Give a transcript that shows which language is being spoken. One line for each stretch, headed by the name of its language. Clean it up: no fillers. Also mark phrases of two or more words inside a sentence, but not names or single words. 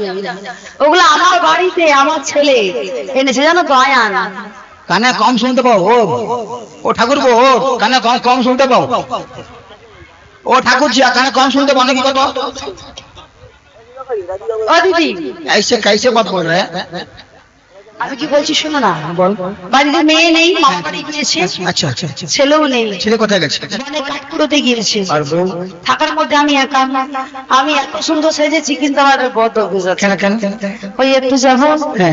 Bangla: ওগুলো আমার বাড়িতে আমার ছেলে এনেছে জানো তো, আয়ান। কানে কম শুনতে পাও? ও ঠাকুর বো, কানে কম শুনতে পাও? ও ঠাকুর জি কানে কম শুনতে পাও নাকি? কত ও দিদি
Hindi: कैसे बात बोल रहे हैं?
Bangla: আমি কি বলছি শোনো না। বল। বাড়িতে মেয়ে নেই, মামা বাড়ি গিয়েছে। আচ্ছা আচ্ছা আচ্ছা। ছেলেও নেই। ছেলে কোথায় গেছে? মানে কাঠপুরোতে গিয়েছে। আর বউ? থাকার মধ্যে আমি একা। আমি এত সুন্দর সেজেছি কিন্তু আমার বদ অভ্যাস আছে। কেন? ওই একটু যাবো। হ্যাঁ।